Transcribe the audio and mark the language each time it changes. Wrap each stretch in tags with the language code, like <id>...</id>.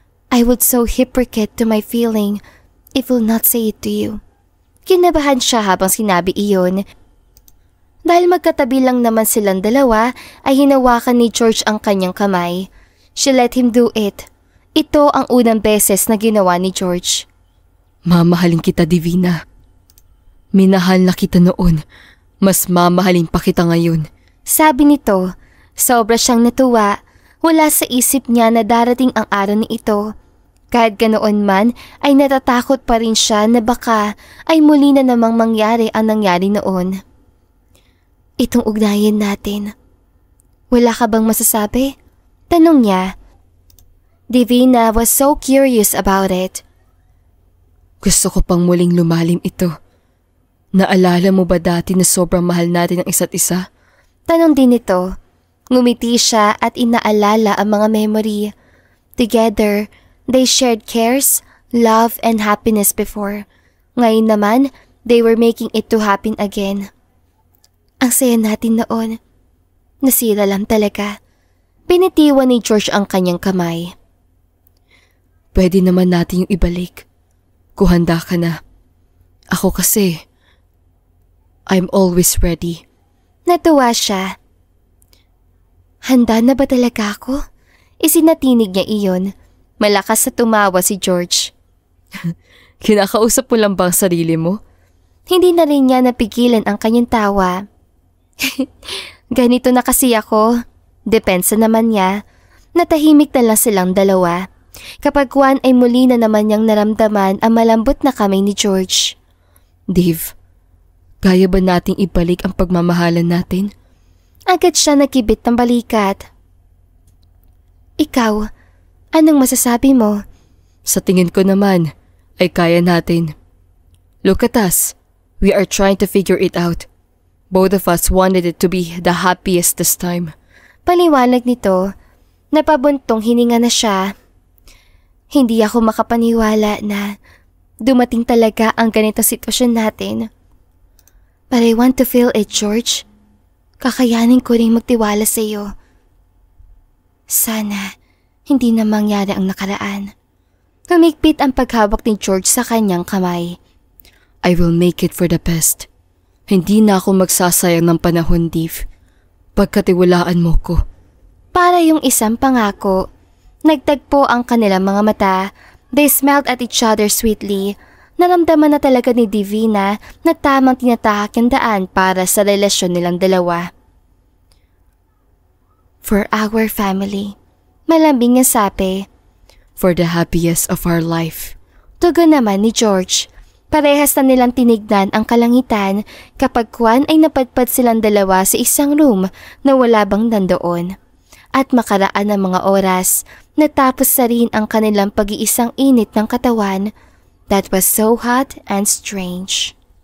<en>I would so hypocrite to my feeling if will not say it to you.</en> <tl>Kinabahan siya habang sinabi iyon. Dahil magkatabi lang naman silang dalawa, ay hinawakan ni George ang kanyang kamay.</tl> <en>She let him do it.</en> <tl>Ito ang unang beses na ginawa ni George. Mamahalin kita, Divina. Minahal na kita noon. Mas mamahalin pa kita ngayon. Sabi nito, sobra siyang natuwa. Wala sa isip niya na darating ang araw ni ito. Kahit ganoon man ay natatakot pa rin siya na baka ay muli na namang mangyari ang nangyari noon. Itong ugnayan natin. Wala ka bang masasabi? Tanong niya.</tl> <en>Divina was so curious about it.</en> <tl>Gusto ko pang muling lumalim ito. Naalala mo ba dati na sobrang mahal natin ang isa't isa? Tanong din ito. Ngumiti siya at inaalala ang mga memory.</tl> <en>Together, they shared cares, love, and happiness before.</en> <tl>Ngayon naman,</tl> <en>they were making it to happen again.</en> <tl>Ang saya natin noon. Nasira lang talaga. Pinitiwan ni George ang kanyang kamay. Pwede naman natin yung ibalik. Kung handa ka na. Ako kasi,</tl> <en>I'm always ready.</en> <tl>Natuwa siya. Handa na ba talaga ako? Isinatinig niya iyon. Malakas na tumawa si George. Kinakausap mo lang ba ang sarili mo? Hindi na rin niya napigilan ang kanyang tawa. Ganito na kasi ako. Depensa naman niya. Natahimik na lang silang dalawa. Kapag Juan ay muli na naman niyang naramdaman ang malambot na kamay ni George. Dave, kaya ba nating ibalik ang pagmamahalan natin? Agad siya nakibit ng balikat. Ikaw, anong masasabi mo? Sa tingin ko naman, ay kaya natin.</tl> <en>Look at us. We are trying to figure it out. Both of us wanted it to be the happiest this time.</en> <tl>Paliwanag nito, napabuntong hininga na siya. Hindi ako makapaniwala na dumating talaga ang ganitong sitwasyon natin.</tl> <en>But I want to feel it, George.</en> <tl>Kakayanin ko rin magtiwala sa iyo. Sana hindi na mangyari ang nakaraan. Humigpit ang paghawak ni George sa kanyang kamay.</tl> <en>I will make it for the best.</en> <tl>Hindi na ako magsasayang ng panahon, Dave. Pagkatiwalaan mo ko. Para yung isang pangako. Nagtagpo ang kanilang mga mata.</tl> <en>They smiled at each other sweetly.</en> <tl>Naramdaman na talaga ni Divina na tamang tinatahak yung daan para sa relasyon nilang dalawa.</tl> <en>For our family.</en> <tl>Malambing ang sabi.</tl> <en>For the happiest of our life.</en> <tl>Tugon naman ni George. Parehas na nilang tinignan ang kalangitan kapag Juan ay napadpad silang dalawa sa isang room na wala bang nandoon. At makaraan ng mga oras, natapos na rin ang kanilang pag-iisang init ng katawan</tl> <en>that was so hot and strange.</en>